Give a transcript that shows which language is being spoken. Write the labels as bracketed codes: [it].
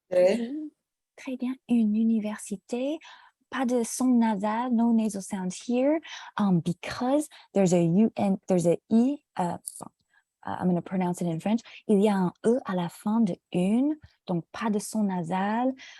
[fr] Très bien, une université. Pas de son nasal, [en] no nasal sounds here, because there's a UN, there's a I, I'm going to pronounce it in French. [fr] Il y a un E à la fin de une, donc pas de son nasal.